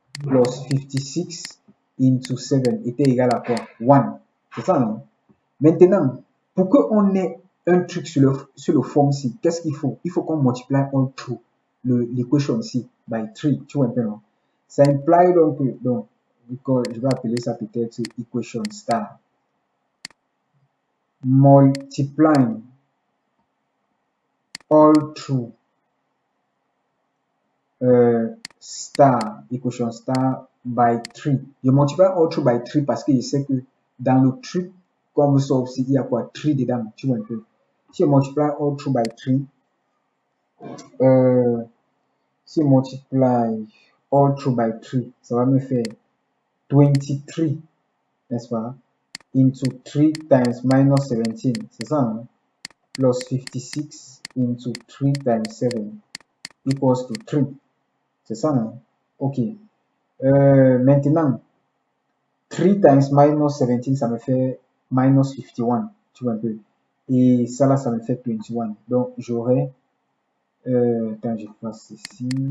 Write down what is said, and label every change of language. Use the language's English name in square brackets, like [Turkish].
[French] Plus 56 into 7 était égal à quoi? 1. C'est ça, non? Maintenant, pour qu'on ait un truc sur le forme-ci, qu'est-ce qu'il faut? Il faut qu'on multiplie [English] all through [French] l'équation ici by 3. Tu vois un peu, non? Ça implie donc je vais appeler ça peut-être equation star. [English] Multiplying all through star, equation star by 3. [French] Je multiplie [English] all through by 3 [French] parce que je sais que dans le truc qu'on veut solve ici, il y a quoi? 3 dedans, tu vois un peu. Si je multiplie [English] all through by 3, [French] si je multiplie all through by 3, ça va me faire 23, n'est-ce pas? [English] Into 3 times minus 17, c'est ça, hein? Plus 56 into 3 times 7 equals to 3. [French] C'est ça, hein? Ok. Maintenant, [English] 3 times minus 17, [French] ça me fait [English] minus 51, [French] tu vois un peu. Et ça là, ça me fait 21. Donc, j'aurai... attends, je fasse ici.